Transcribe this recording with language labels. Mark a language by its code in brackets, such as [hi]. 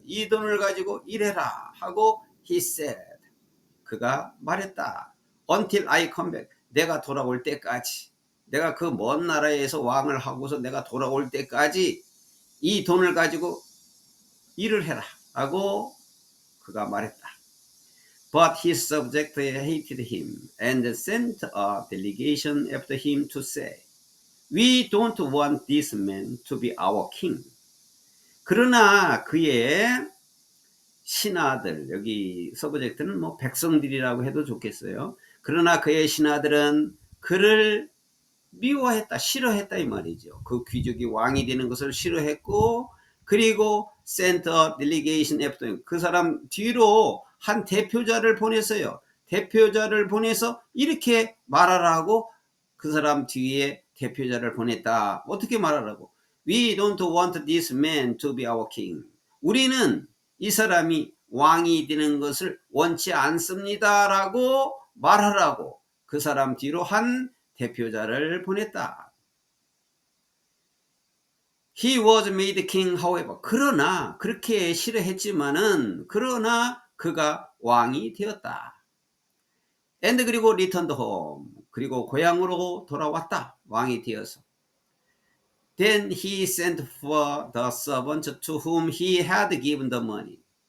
[ko] 이 돈을 가지고 일해라 하고 [en] he said. [ko] 그가 말했다. [en] Until I come back. [ko] 내가 돌아올 때까지. 내가 그 먼 나라에서 왕을 하고서 내가 돌아올 때까지 이 돈을 가지고 일을 해라. 하고 그가 말했다. [en] But his subjects hated him and sent a delegation after him to say, We don't want this man to be our king. [ko] 그러나 그의 신하들, 여기 서브젝트는 뭐 백성들이라고 해도 좋겠어요. 그러나 그의 신하들은 그를 미워했다, 싫어했다 이 말이죠. 그 귀족이 왕이 되는 것을 싫어했고, 그리고 [en] sent a delegation after, [ko] 그 사람 뒤로 한 대표자를 보냈어요. 대표자를 보내서 이렇게 말하라고 그 사람 뒤에 대표자를 보냈다. 어떻게 말하라고? [en] We don't want this man to be our king. [ko] 우리는 이 사람이 왕이 되는 것을 원치 않습니다 라고 말하라고 그 사람 뒤로 한 대표자를 보냈다. [en] He was made king, however. [ko] 그러나 그렇게 싫어했지만은 그러나 그가 왕이 되었다. [en] And [ko] 그리고 [en] returned home. [ko] 그리고 고향으로 돌아왔다. 왕이 되어서. [en] Then he sent for the servant to whom he had given the money.